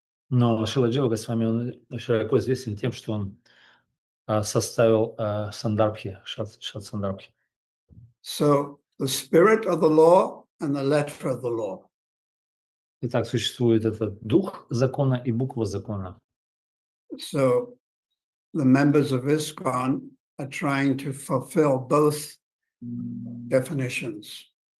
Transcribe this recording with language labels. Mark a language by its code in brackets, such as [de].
[ru] Но Шрила Джива Госвами, он широко известен тем, что он составил сандарбхи, шат-сандарбхи. [en] So the spirit of the law and the letter of the law. [ru] Итак, существует этот дух закона и буква закона. [en] So the members of ISKCON are trying to fulfill both definitions.